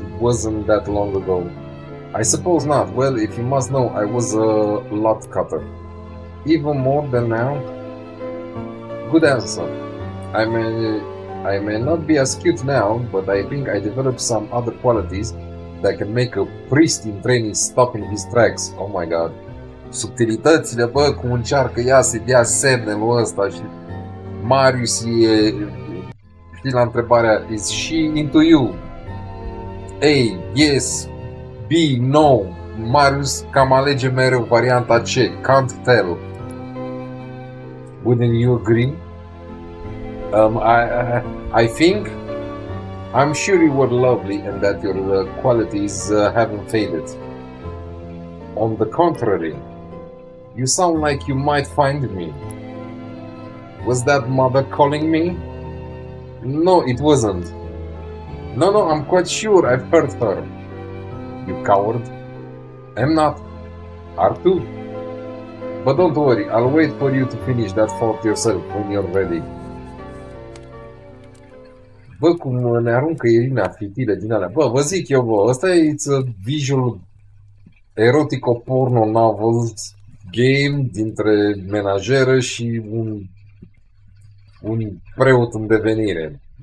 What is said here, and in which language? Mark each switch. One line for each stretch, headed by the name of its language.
English: It wasn't that long ago. I suppose not. Well, if you must know, I was a lot cutter. Even more than now? Good answer. I may not be as cute now, but I think I developed some other qualities that can make a priest in training stop in his tracks. Oh my god.
Romanian: Subtilitățile, bă, cum încearcă ea să dea semnul ăsta și Marius e, știi, la întrebarea,
English: is she into you? A, yes, B, no.
Romanian: Marius cam alege mereu varianta C,
English: can't tell. Wouldn't you agree? I think I'm sure you were lovely and that your qualities haven't faded. On the contrary, you sound like you might find me. Was that mother calling me? No, it wasn't. No, I'm quite sure I've heard her. You coward. I'm not. Are too. But don't worry, I'll wait for you to finish that fault yourself when you're ready.
Romanian: Bă, cum ne aruncă Irina fitile din alea. Bă, vă zic eu, bă, ăsta e visual erotico-porno novel game dintre menajeră și un preot în devenire.